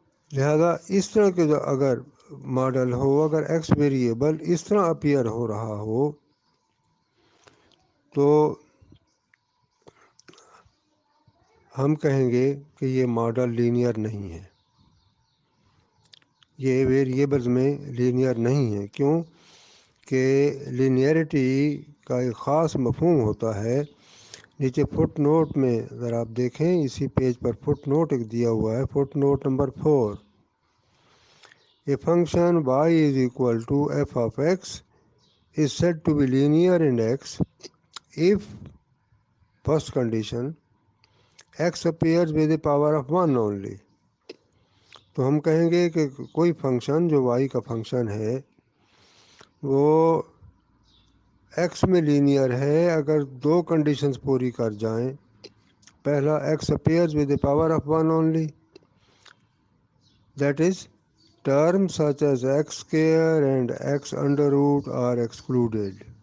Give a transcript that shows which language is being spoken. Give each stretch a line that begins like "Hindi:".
Urdu: لہذا اس طرح کے جو اگر ماڈل ہو، اگر ایکس ویریبل اس طرح اپیئر ہو رہا ہو تو ہم کہیں گے کہ یہ ماڈل لینئر نہیں ہے، یہ ویریبلز میں لینئر نہیں ہے. کیوں کہ لینئرٹی کا ایک خاص مفہوم ہوتا ہے. نیچے فٹ نوٹ میں اگر آپ دیکھیں، اسی پیج پر فٹ نوٹ ایک دیا ہوا ہے، fit note number 4.
English: A function y is equal to f of x is said to be linear in x if first condition x appears with the power of 1 only.
Urdu: تو ہم کہیں گے کہ کوئی فنکشن جو y کا function ہے وہ ایکس میں لینئر ہے اگر دو کنڈیشنز پوری کر جائیں.
English: پہلا x appears with the power of 1 only, that is term such as x square and x under root are excluded.